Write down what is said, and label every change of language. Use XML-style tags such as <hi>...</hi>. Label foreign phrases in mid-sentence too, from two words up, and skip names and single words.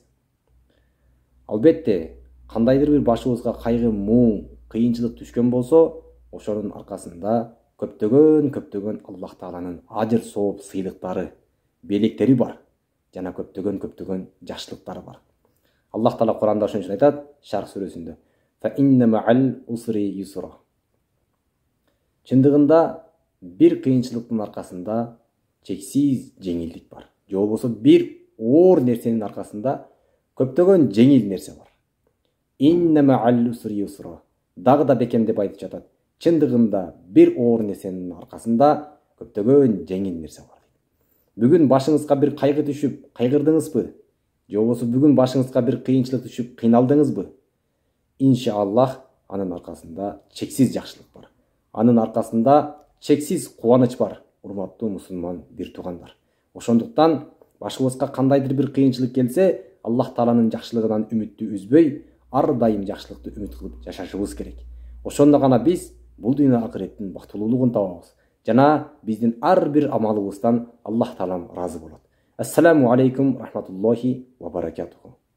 <ky>Албетте, кандайдыр бир башыбызга кайгы, муң, кыйынчылык түшкөн болсо, ошонун аркасында көптөгөн Аллах Тааланын ажыр сооп сыйлыктары, белектери бар жана көптөгөн жакшылыктары бар. Аллах Таала Куранда ошон үчүн айтат, Шарх сүрөсүндө:</ky> <ar>"فإن مع العسر يسرا".</ar> <ky>Чындыгында бир кыйынчылыктын аркасында чексиз жеңилдик бар. Же болбосо бир оор нерсенин аркасында көптөгөн жеңил нерсе бар.</ky> <ar>إن مع العسر يسرا.</ar> <ky>Дагы да бекемдеп айтып жатат. Чындыгында бир оор нерсенин аркасында көптөгөн жеңил нерсе бар. Бүгүн башыңызга бир кайгы түшүп, кайгырдыңызбы? Же болбосо бүгүн башыңызга бир кыйынчылык түшүп, кыйналдыңызбы? Иншаллах, анын аркасында чексиз жакшылык бар. Анын аркасында чексиз кубаныч бар, урматтуу мусулман бир туугандар. Ошондуктан башыбызга кандайдыр бир кыйынчылык келсе, Аллах Тааланын жакшылыгынан үмүттү үзбөй, ар дайым жакшылыкты үмүт кылып жашашыбыз керек. Ошондо гана биз бул дүйнө акыреттин бактылуулугун табабыз. Жана биздин ар бир амалыбыздан Аллах Таалам ыраазы болот.</ky> <ar>السلام عليكم ورحمة الله وبركاته.</ar>